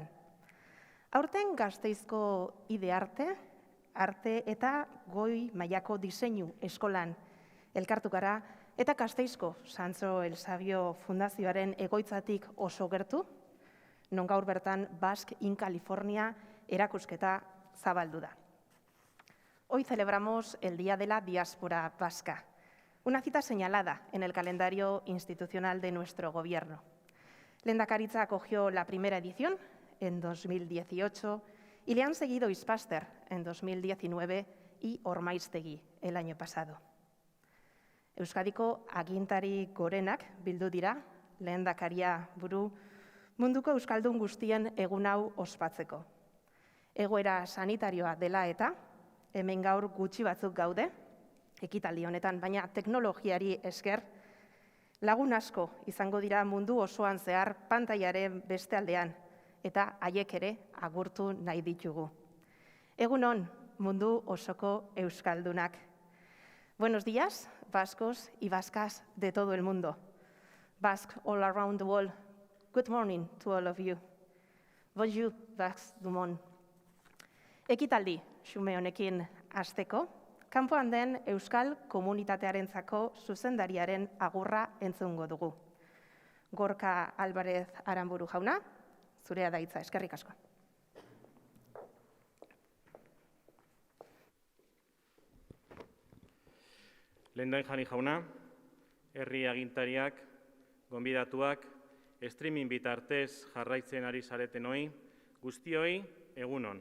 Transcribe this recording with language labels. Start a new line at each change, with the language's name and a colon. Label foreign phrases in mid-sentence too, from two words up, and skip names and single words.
Basque: Aurten Gasteizko Ide Arte eta goi mailako diseinu eskolan elkartu gara eta Gasteizko Santzo El Sabio Fundazioaren egoitzatik oso gertu, non gaur bertan Basque in California erakusketa zabaldu da.
Spanish: Hoy celebramos el Día de la Diáspora Vasca, una cita señalada en el calendario institucional de nuestro gobierno. Lehendakaritza acogió la primera edición en 2018 y le han seguido Ispaster en 2019 y Ormaiztegi el año pasado.
Basque: Euskadiko agintari gorenak bildu dira, lehendakaria buru, munduko euskaldun guztien egun hau ospatzeko. Egoera sanitarioa dela eta, hemen gaur gutxi batzuk gaude, ekitaldi honetan, baina teknologiari esker, lagun asko izango dira mundu osoan zehar pantailaren beste aldean, eta haiek ere agurtu nahi ditugu. Egunon, mundu osoko euskaldunak.
Spanish: Buenos días, vascos y vascas de todo el mundo.
English: Basque all around the world, good morning to all of you.
French: Bonjour, Basque du monde.
Basque: Ekitaldi xume honekin hasteko, kanpoan den euskal komunitatearentzako zuzendariaren agurra entzungo dugu. Gorka Alvarez Aranburu jauna, zurea da hitza, eskerrik asko. Lehendakari jauna, herri agintariak, gonbidatuak, streaming bitartez jarraitzen ari zaretenoi, guztioi egunon.